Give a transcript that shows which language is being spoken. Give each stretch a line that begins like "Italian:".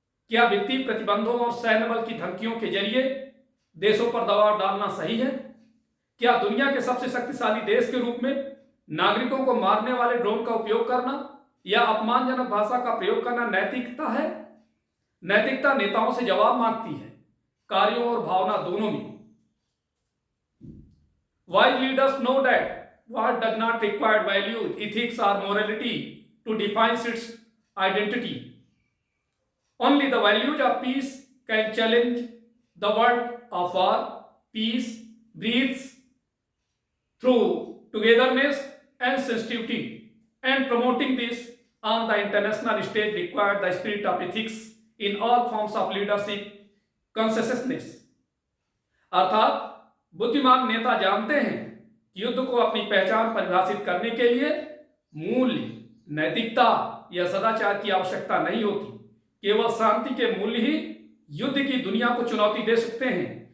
Hindi: क्या वित्तीय प्रतिबंधों और सैन्य बल की धमकियों के जरिए देशों पर दबाव डालना सही है? क्या दुनिया के सबसे शक्तिशाली देश के रूप में नागरिकों को मारने वाले ड्रोन का उपयोग करना या अपमानजनक भाषा का प्रयोग करना नैतिकता है? नैतिकता नेताओं से जवाब मांगती है, कार्यों और भावना दोनों में।
English: Wise leaders know that war does not require values, ethics or morality to define its identity. Only the values of peace can challenge the world of war. Peace breathes through togetherness and sensitivity, and promoting this on the international stage requires the spirit of ethics in all forms of leadership consciousness.
Hindi: अर्थात बुद्धिमान नेता जानते हैं कि युद्ध को अपनी पहचान परिभाषित करने के लिए मूल्य, नैतिकता या सदाचार की आवश्यकता नहीं होती। केवल शांति के मूल्य ही युद्ध की दुनिया को चुनौती दे सकते हैं।